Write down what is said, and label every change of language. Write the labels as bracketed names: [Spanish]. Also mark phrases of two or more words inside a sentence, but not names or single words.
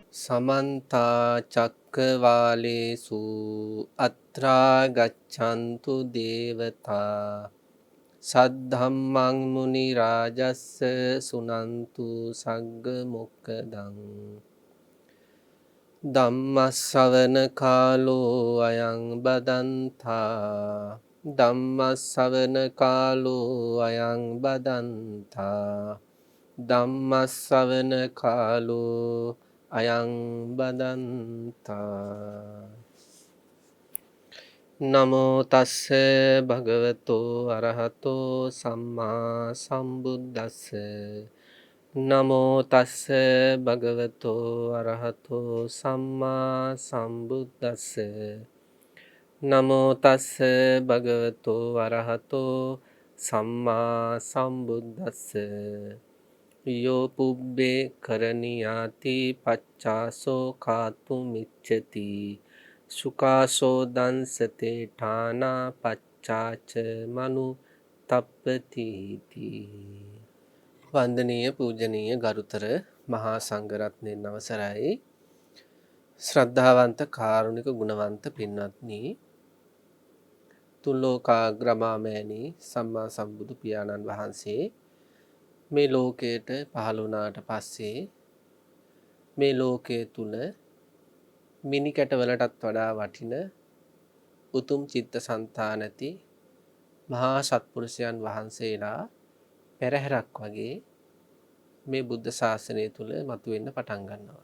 [Pali] समन्ता चक्रवालेषु अत्रा गच्छन्तु देवता सद्धम्मं मुनिराजस्य सुनन्तु सग्गमुक्कदम् ධම්මස්සවන කාලෝ අයං බදන්තා ධම්මස්සවන කාලෝ අයං බදන්තා ධම්මස්සවන කාලෝ අයං බදන්තා නමෝ තස්ස භගවතෝ අරහතෝ සම්මා සම්බුද්දස්ස නමෝ තස්ස භගවතෝ අරහතෝ සම්මා සම්බුද්දස්ස නමෝ තස්ස භගවතෝ අරහතෝ සම්මා සම්බුද්දස්ස යෝ පුබ්බේ කරණියාති පච්චාසෝ කාතු මිච්ඡති සුඛාසෝ දංසතේ ඨානා පච්චාච මනු තප්පති තී [Sinhala] වන්දනීය පූජනීය ගරුතර මහා සංඝරත්නයන් අවසරයි ශ්‍රද්ධාවන්ත කාරුණික ගුණවන්ත පින්වත්නි තුල්ලෝකාග්‍රමාමෑණී සම්මා සම්බුදු පියාණන් වහන්සේ මේ ලෝකයට පහළ වුණාට පස්සේ මේ ලෝකයේ තුල මිනි කැටවලටත් වඩා වටින උතුම් චිත්තසංතාන ඇති මහා සත්පුරුෂයන් වහන්සේලා පෙරහැරක් වගේ මේ බුද්ධ ශාසනය තුල මතුවෙන්න පටන් ගන්නවා.